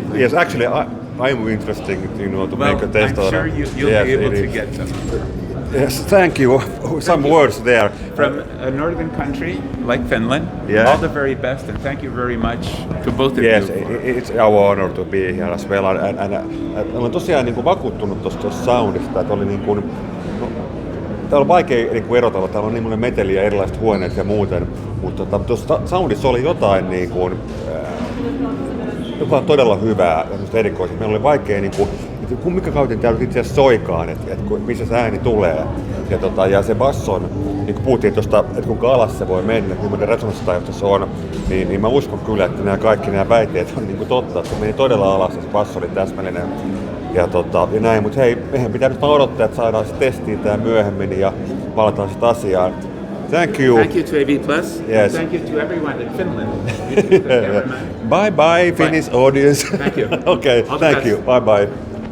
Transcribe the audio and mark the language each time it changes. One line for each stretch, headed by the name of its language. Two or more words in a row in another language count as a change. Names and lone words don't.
English: Yes, actually, I'm interested, to Well, make a test. I'm sure you'll Yes, be able it to is. get them. Yes, thank you. Some words there. From a northern country like Finland, Yeah. all the very best, and thank you very much to both of Yes, you. it's our honor to be here as well.
Finnish: And olen tosiaan niin kuin vakuuttunut tuosta soundista, että oli niin kuin, täällä on vaikea niin kuin erotella, täällä on niin monen meteliä, erilaiset huoneet ja muuten, mutta tuossa soundissa oli jotain niin kuin, joka on todella hyvää ja erikoista. Meillä oli vaikea, niin kuin, että mikä kautta täällä itse asiassa soikaan, että missä se ääni tulee. Ja se basson, niin kuin puhuttiin tuosta, että kuinka alas se voi mennä, millainen resonanssitaajuus se on, niin mä uskon kyllä, että nämä väitteet on niin kuin totta, että se meni todella alas ja se basso oli täsmällinen. Ja näin, mutta hei, meidän pitää nyt vaan odottaa, että saadaan se testiin tää myöhemmin ja palataan sitten asiaan.
English: Thank you. Thank you to AV+. Yes. And thank you to everyone in Finland. You too, the cameraman. Bye bye, Finnish audience. Thank you. Okay, All the thank best. you. Bye bye.